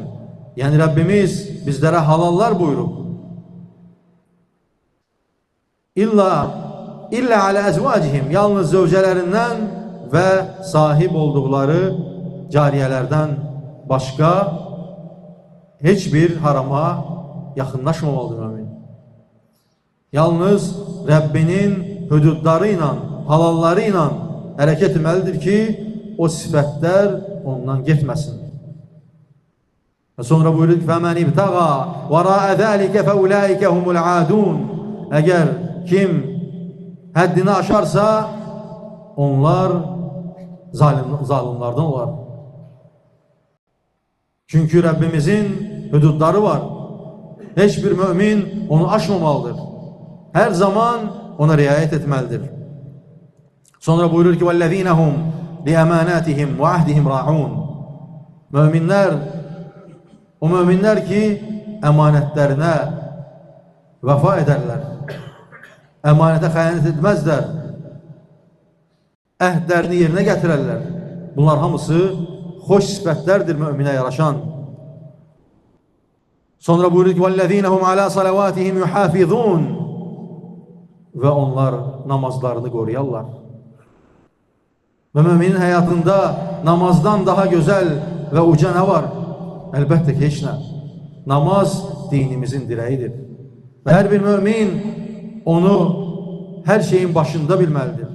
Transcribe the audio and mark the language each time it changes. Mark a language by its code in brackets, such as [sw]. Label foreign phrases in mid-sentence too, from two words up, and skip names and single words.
[az] Yəni Rəbbimiz bizlərə halallar buyurub. [ar] إلا على أزواجهم, [az] yalnız zövcələrindən və sahib olduqları cariyələrdən başqa heç bir harama yaxınlaşmamalıdır mümin. Yalnız Rəbbinin hüdudları ilə, halalları ilə hərəkət etməlidir ki, o sifətlər ondan getməsin. Və sonra buyurur ki, [ar] فَمَنْ اِبْتَغَى وَرَاءَ ذَٰلِكَ فَاُولَٰئِكَ هُمُ الْعَادُونَ. [az] Əgər kim həddini aşarsa, onlar zalimlardan olar. Çünki Rəbbimizin hüdudları var. Heç bir mümin onu aşmamalıdır. Hər zaman ona riayət etməlidir. Sonra buyurur ki, [ar] وَالَّذ۪ينَ هُمْ لِيَمَانَاتِهِمْ وَعَهْدِهِمْ رَاعُونَ. [az] O müminlər ki, əmanətlərinə vəfa edərlər, əmanətə xəyanət etməzlər, əhdlərini yerinə gətirərlər. Bunlar hamısı xoş sifətlərdir müminə yaraşan. Sonra buyurur ki, [ar] وَالَّذ۪ينَ هُمْ عَلَى صَلَوَاتِهِمْ يُحَافِظُونَ. [az] Və onlar namazlarını qoruyarlar. Və müminin həyatında namazdan daha gözəl və uca nə var? Əlbəttə ki, heç nə. Namaz dinimizin dirəyidir. Və hər bir mümin onu hər şeyin başında bilməlidir.